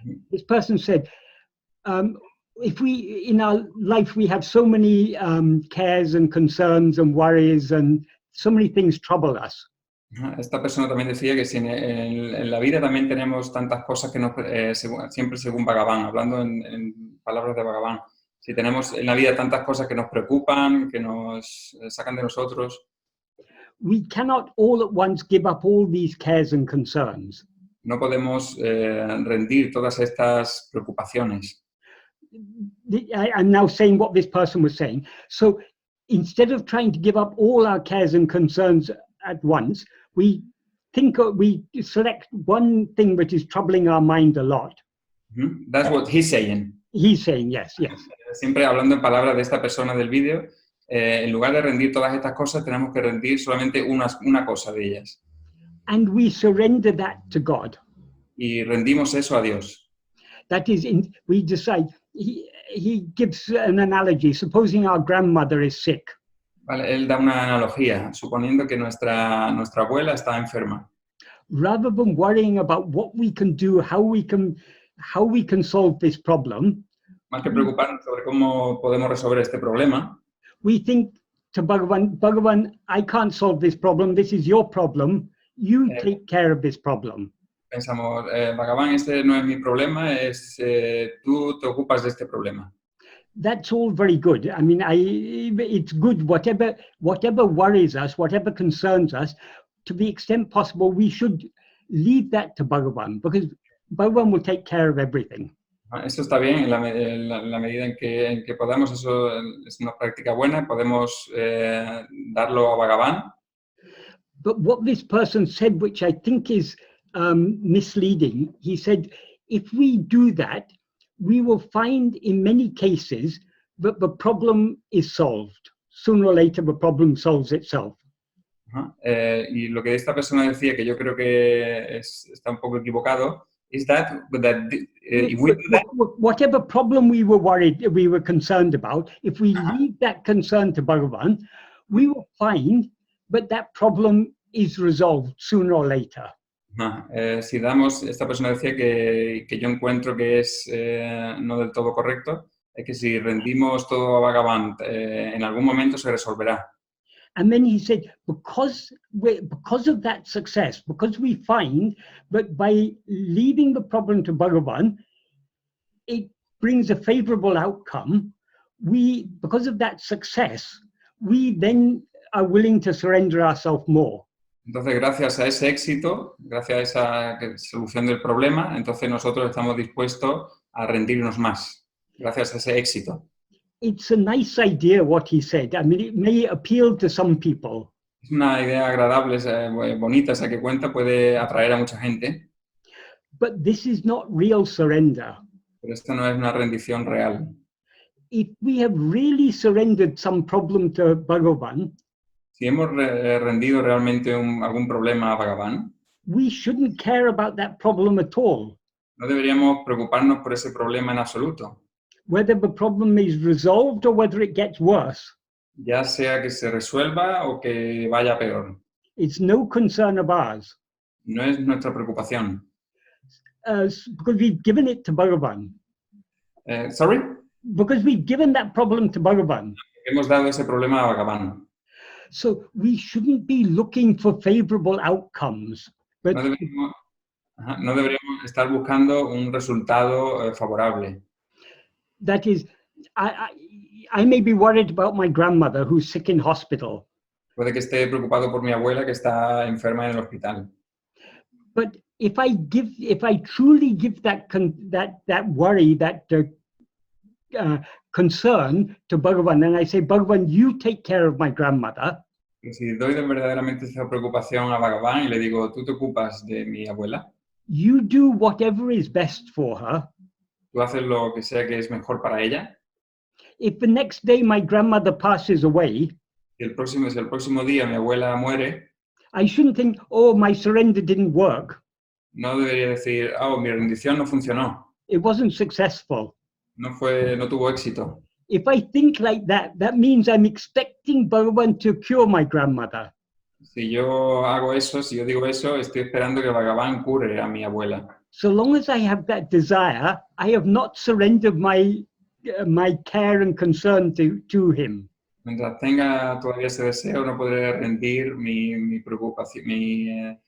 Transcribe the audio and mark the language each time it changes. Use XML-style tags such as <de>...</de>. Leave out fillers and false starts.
<en>This person said, if we, in our life, we have so many cares and concerns and worries and so many things trouble us.</en> <es>Esta persona también decía que si en la vida también tenemos tantas cosas que nos, siempre según Bhagavan, hablando en palabras de Bhagavan, si tenemos en la vida tantas cosas que nos preocupan, que nos sacan de nosotros.</es> <en>We cannot all at once give up all these cares and concerns.</en> <es>No podemos rendir todas estas preocupaciones.</es> <en>I'm now saying what this person was saying. So instead of trying to give up all our cares and concerns at once, we select one thing which is troubling our mind a lot. That's what he's saying. He's saying, yes, yes.</en> <es>Siempre hablando en palabras de esta persona del vídeo, en lugar de rendir todas estas cosas, tenemos que rendir solamente una cosa de ellas.</es> <en>And we surrender that to God.</en> <es>Y rendimos eso a Dios.</es> <en>That is, we decide, he gives an analogy, supposing our grandmother is sick.</en> <es>Vale, él da una analogía, suponiendo que nuestra abuela está enferma.</es> <en>Rather than worrying about what we can do, how we can solve this problem,</en> <es>más que preocuparnos sobre cómo podemos resolver este problema,</es> <en>we think to Bhagavan, I can't solve this problem, this is your problem, you take care of this problem.</en> <es>Pensamos, Bhagavan, este no es mi problema, tú te ocupas de este problema.</es> <en>That's all very good. I mean, it's good, whatever worries us, whatever concerns us, to the extent possible, we should leave that to Bhagavan, because Bhagavan will take care of everything.</en> <es>Eso está bien, en la medida en que podamos, eso es una práctica buena, podemos darlo a Bhagavan.</es> <en>But what this person said, which I think is misleading, he said, if we do that, we will find in many cases that the problem is solved. Sooner or later, the problem solves itself.</en> <es>Y lo que esta persona decía, que yo creo que está un poco equivocado,</es> <en>is that if we do that, whatever problem we were concerned about, if we leave that concern to Bhagavan, we will find that problem is resolved sooner or later.</en> <es>Si damos, esta persona decía que yo encuentro que es no del todo correcto, es que si rendimos todo a Bhagavan, en algún momento se resolverá.</es> <en>And then he said, because of that success, because we find that by leaving the problem to Bhagavan, it brings a favorable outcome, because of that success, we then are willing to surrender ourselves more.</en> <es>Entonces, gracias a ese éxito, gracias a esa solución del problema, entonces nosotros estamos dispuestos a rendirnos más, gracias a ese éxito.</es> <en>It's a nice idea what he said. I mean, it may appeal to some people.</en> <es>Es una idea agradable, bonita esa que cuenta, puede atraer a mucha gente.</es> <en>But this is not real surrender.</en> <es>Pero esto no es una rendición real.</es> <en>If we have really surrendered some problem to Bhagavan,</en> <es>si hemos rendido realmente algún problema a Bhagavan,</es> <en>we shouldn't care about that problem at all.</en> <es>No deberíamos preocuparnos por ese problema en absoluto.</es> <en>whether the problem is resolved or whether it gets worse.</en> <es>ya sea que se resuelva o que vaya peor.</es> <en>It's no concern of ours,</en> <es>No es nuestra preocupación.</es> <en>because we've given it to Bhagavan. Sorry, Because we've given that problem to Bhagavan.</en> <es>hemos dado ese problema a Bhagavan.</es> <en>So we shouldn't be looking for favorable outcomes. But</en> <es>No deberíamos estar buscando un resultado favorable.</es> <en>that is, I may be worried about my grandmother who's sick in hospital.</en> <es>Puede que esté preocupado por mi abuela que está enferma en el hospital.</es> <en>But if I truly give that worry, that concern to Bhagavan, and I say, Bhagavan, you take care of my grandmother.</en> <es>Y si doy verdaderamente esa preocupación a Bhagavan y le digo, tú te ocupas de mi abuela,</es> <en>You do whatever is best for her.</en> <es>tú haces lo que sea que es mejor para ella.</es> <en>If the next day my grandmother passes away,</en> <es>Si el próximo día mi abuela muere,</es> <en>I shouldn't think, oh, my surrender didn't work.</en> <es>no debería decir, oh, mi rendición no funcionó,</es> <en>It wasn't successful.</en> <es>no tuvo éxito.</es> <en>If I think like that, that means I'm expecting Bhagavan to cure my grandmother.</en> <es>Si yo hago eso, si yo digo eso, estoy esperando que Bhagavan cure a mi abuela.</es> <en>So long as I have that desire, I have not surrendered my care and concern to him.</en> <es>Mientras tenga todavía ese deseo, no podré rendir mi preocupación.</es>